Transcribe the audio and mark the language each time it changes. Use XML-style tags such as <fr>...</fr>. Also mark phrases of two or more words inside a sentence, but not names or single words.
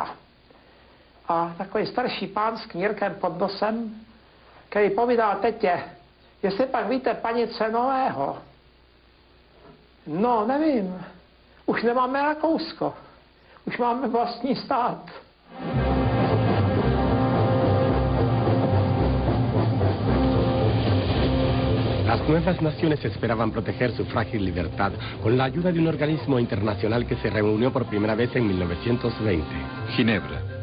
<cs>A takový starší pán s knírkem pod nosem, který povídal tetě, jestli pak víte panice Nového. No, nevím. Už nemáme Rakousko. Už máme vlastní stát.</cs> <es>Las nuevas naciones esperaban proteger su frágil libertad con la ayuda de un organismo internacional que se reunió por primera vez en 1920. Ginebra.</es>